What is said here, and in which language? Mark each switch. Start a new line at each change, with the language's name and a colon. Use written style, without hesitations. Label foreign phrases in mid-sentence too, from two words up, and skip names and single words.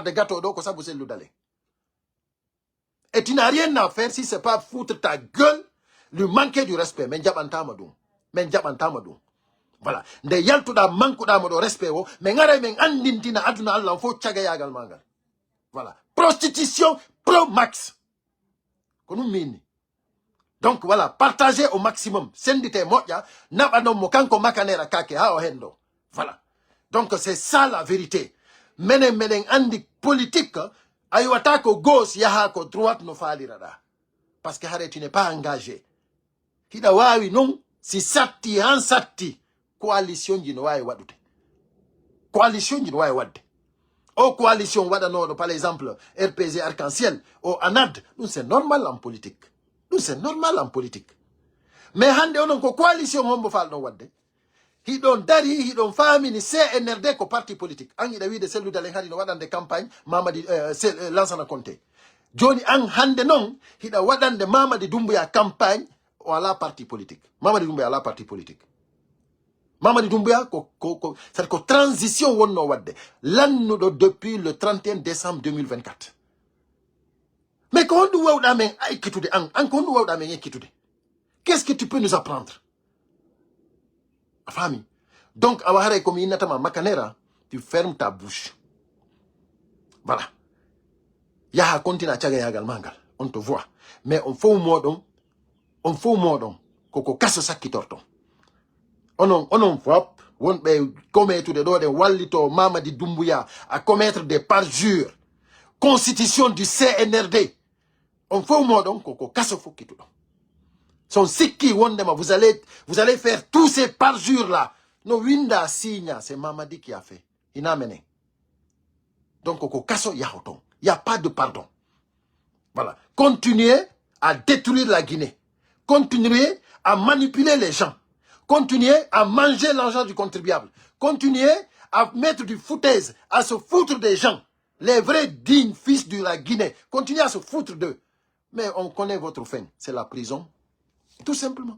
French: de gâteau
Fula: ɗo ko sabu selludalen
French: et tu n'as rien à faire si c'est pas foutre ta gueule lui manquer du respect
Fula: men jaɓantama ɗum voilà nde yaltuɗa manqueɗamo ɗo respect o mais garay men andintina aduna Allah o fof cagayagal magal voilà prostitution pro max ko ɗum minni
French: donc voilà partagez au maximum
Fula: sendite moƴƴa naɓa mo kanko makanera kake ha o hen ɗo
French: voilà donc c'est ça la vérité
Fula: meɗen andi politique a yiwata ko gauche yaha ko droite no faliraɗa
French: parce que
Fula: hare
French: tu n'es pas engagé
Fula: hiɗa wawi non si satti han satti coalition ji no wawi waɗude coalition ji no wawi wadde o coalition waɗanoɗo
French: par exemple
Fula: RPG Arc-en-Ciel o ANAD ɗum
French: c'est normal en politique
Fula: mais hande onon ko coalition hombo falɗon wadde hiɗon dari hiɗon famini CNRD ko
French: parti politique
Fula: an iɗa wiide selludalen hari no waɗande campagne Mamadi Lansana Conté joni an hande noon hiɗa waɗande Mamadi Doumbouya campagne o ala
French: parti politique
Fula: Mamadi Doumbouya ala
French: parti politique
Fula: Mamadi Doumbouya c'est-à-dire ko transition wonno wadde lannuɗo
French: depuis le 31 décembre 2024
Fula: mais ko honɗum wawɗa men ekkitude an ko honɗum wawɗa men ekkitude
French: qu'est-ce que tu peux nous apprendre
Fula: a faami donc awa haray komi innatama makanera
French: tu fermes ta bouche
Fula: voilà yaha continue a cagayagal mangal
French: on te voit
Fula: mais on fof moɗon koko kaso sakkitorton onon fop wonɓe commettude ɗo ɗen wallito Mamadi Doumbouya
French: à commettre des parjures constitution du CNRD
Fula: on fof moɗon koko kaso fokkituɗon son sikki wondema
French: vous allez faire tous ces parjures là
Fula: no winda signa
French: c'est Mamadi qui a fait
Fula: ina menen donc koko kaso yahoton
French: y a pas de pardon voilà continuez à détruire la Guinée continuez à manipuler les gens continuez à manger l'argent du contribuable continuez à mettre du foutaise à se foutre des gens les vrais dignes fils de la Guinée continuez à se foutre d'eux mais on connaît votre fin c'est la prison tout simplement.